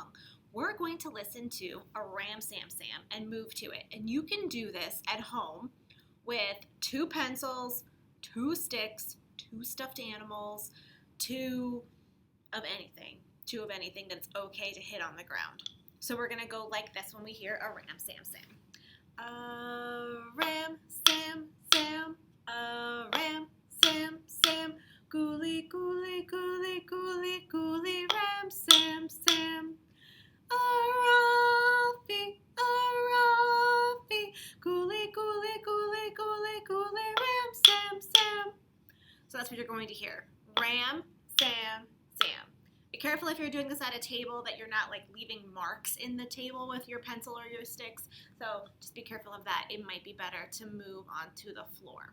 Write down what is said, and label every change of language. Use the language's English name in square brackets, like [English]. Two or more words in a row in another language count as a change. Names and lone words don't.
[English] We're going to listen to a Ram Sam Sam and move to it. And you can do this at home with 2 pencils, 2 sticks, 2 stuffed animals, 2 of anything that's okay to hit on the ground. So we're going to go like this when we hear a Ram Sam Sam. A Ram Sam Sam, a Ram Sam Sam, gooly gooly gooly gooly gooly Ram Sam Sam. A Rafi, gooly gooly gooly gooly gooly Ram Sam Sam. So that's what you're going to hear. Ram Sam Sam. Be careful if you're doing this at a table that you're not like leaving marks in the table with your pencil or your sticks. So just be careful of that. It might be better to move onto the floor.